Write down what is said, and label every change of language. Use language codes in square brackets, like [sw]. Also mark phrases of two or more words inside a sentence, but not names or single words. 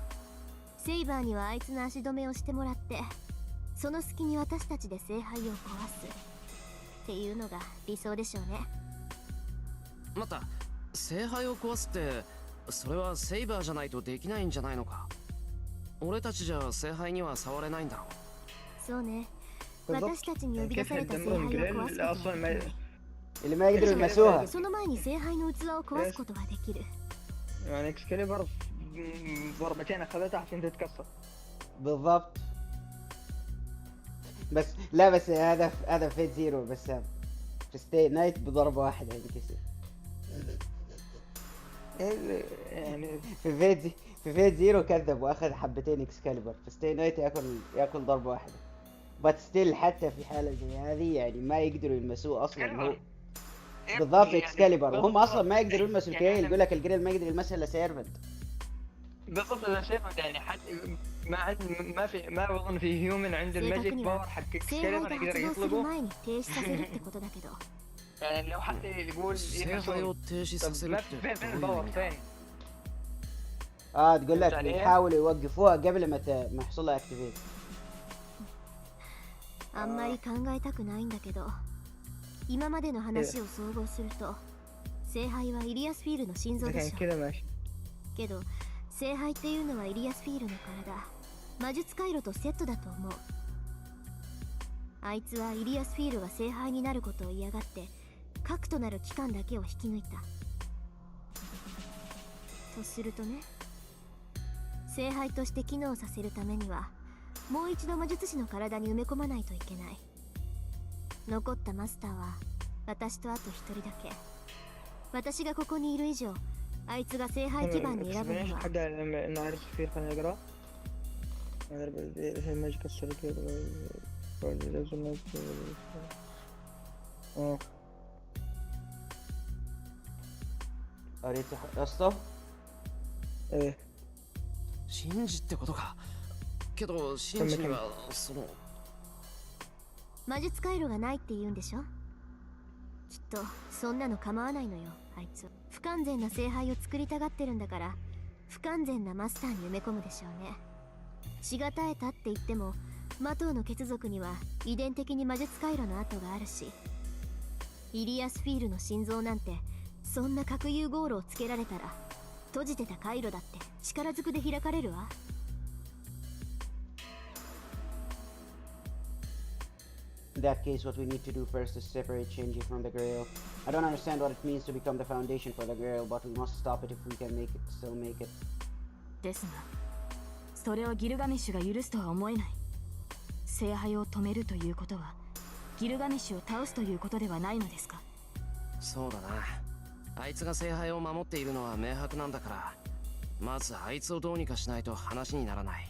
[ja] セイバーにはあいつの足止めをしてもらって、その隙に私たちで聖杯を壊すっていうのが理想でしょうね。待った、聖杯を壊すってそれはセイバーじゃないとできないんじゃないのか。俺たちじゃ聖杯には触れないんだろう。そうね。 [ar] بالضبط. [ja] 私たちに呼び出 [ar] كيف [ja] された聖杯を [ar] نهدمهم [ja] 壊 [ar] جريل [ja] すことは [ar] اصلا [ja] で [ar] ما [ja] きる。 [ar] اللي ما يقدروا يلمسوها. [ja] その前に聖杯の器を壊すことはできる。 [ar] يعني اكسكاليبر ضربتين اخذتها عشان تتكسر. بالضبط. بس لا، بس هذا فيت زيرو، بس في ستي نايت بضربة واحدة ينكسر. يعني في فيت زيرو كذب واخذ حبتين اكسكاليبر، في ستي نايت ياكل ضربة واحدة. بس ستيل حتى في حالة زي هذه يعني ما يقدروا يلمسوه اصلا. هو بالضبط اكسكاليبر، وهم اصلا ما يقدروا يلمسوا الجريل. يقول لك الجريل ما يقدر يلمسها الا سيرفنت. بالضبط. انا شايف يعني ما اظن في هيومن عنده [ja] 正 [ar] الماجيك [ja] 確に [ar] باور [ja] は [ar] حق [ja] 聖杯 [ar] اكسكاليبر [ja] が [ar] يقدر [ja] 発動する [ar] يطلقه. [ja] 前に停止させるってことだけど。 [ar] يعني لو حد يقول [ja] 聖杯を [ar] يحسون. [ja] 停止さ [ar] طب [ja] せる [ar] ما [ja] っ [ar] في [ja] て [ar] فين [ja] どういう [ar] الباور [ja] 意味 [ar] فين؟ اه تقول لك فهمت علي؟ بيحاولوا يوقفوها قبل ما يحصل لها اكتيفيت. [ja] あんまり考えたくないんだけど、今までの話を総合すると、聖杯はイリアスフィールの心臓 [ar] اذا [ja] で [ar] كان [ja] しょ。 [ar] كذا ماشي. [ja] けど聖杯っていうのはイリアスフィールの体、魔術回路とセットだと思う。あいつはイリアスフィールが聖杯になることを嫌がって、核となる機関だけを引き抜いたとするとね、聖杯として機能させるためにはもう一度魔術師の体に埋め込まないといけない。残ったマスターは私とあと一人だけ。私がここにいる以上、あいつが聖杯基盤に選ぶの [ar] ايش [ja] は [ar] حق نعرف فيه خلينا نقرا. الماجيك السلكي قريت يا اسطى؟ ايه [ja] シンジってことか。けどシンジにはその魔術回路がないって言うんでしょ。きっとそんなの構わないのよ。あいつ不完全な聖杯を作りたがってるんだから、不完全なマスターに埋め込むでしょうね。血が絶えたって言っても魔党の血族には遺伝的に魔術回路の跡があるし、イリアスフィールの心臓なんてそんな核融合炉をつけられたら、閉じてた回路だって力ずくで開かれるわ。 [en] In that case, what we need to do first is separate Shinji from the Grail. I don't understand what it means to become the foundation for the Grail, but we must stop it if we can still make it. [ja] ですがそれをギルガメッシュが許すとは思えない。聖杯を止めるということはギルガメッシュを倒すということではないのですか。そうだな。あいつが聖杯を守っているのは明白なんだから、まずあいつをどうにかしないと話にならない。